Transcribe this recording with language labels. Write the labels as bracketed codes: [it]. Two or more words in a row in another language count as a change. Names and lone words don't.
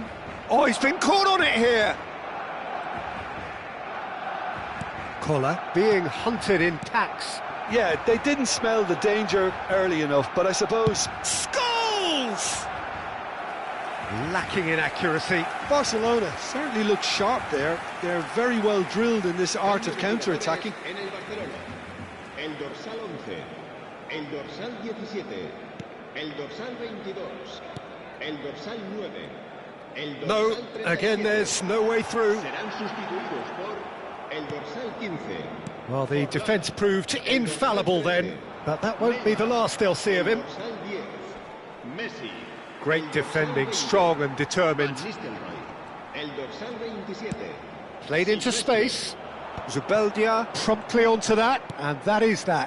[en] Oh, he's been caught on it here. Collar being hunted in packs. Yeah, they didn't smell the danger early enough, but I suppose... Scholes! Lacking in accuracy. Barcelona certainly looked sharp there. They're very well drilled in this art of counter-attacking. [es] El dorsal 11, el dorsal 17, el dorsal 22, el dorsal 9, el dorsal [en] No, [es] 37. [en] again there's no way through. [es] Serán sustituidos por el dorsal 15. [en] Well, the defence proved infallible then, but that won't be the last they'll see of him. [es] Dorsal 10, Messi. [en] Great defending, strong and determined. [es] El dorsal 27. [en] Played into space. Zubeldia promptly onto that, and that is that.